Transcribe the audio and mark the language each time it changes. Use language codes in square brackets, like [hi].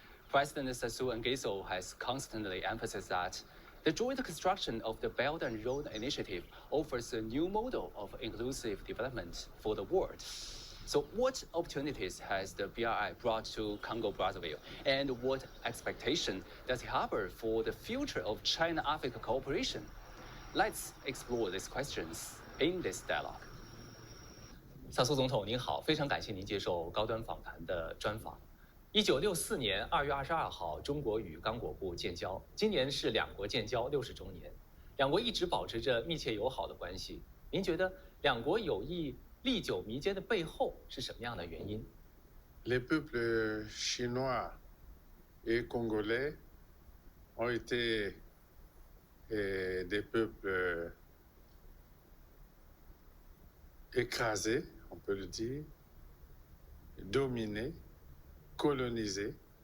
[en] President Sassou Nguesso has constantly emphasized that the joint construction of the Belt and Road Initiative offers a new model of inclusive development for the world. So what opportunities has the BRI brought to Congo-Brazzaville, and what expectation does it harbor for the future of China-Africa cooperation? Let's explore these questions in this dialogue. [zh] 萨苏总统您好，非常感谢您接受高端访谈的专访。 1964年2月22号，中国与刚果部建交，今年是两国建交60周年，两国一直保持着密切友好的关系。您觉得两国友谊历久弥坚的背后是什么样的原因？ [fr] Les peuples chinois et congolais ont été des peuples écrasés, on peut le dire, dominés, colonisés.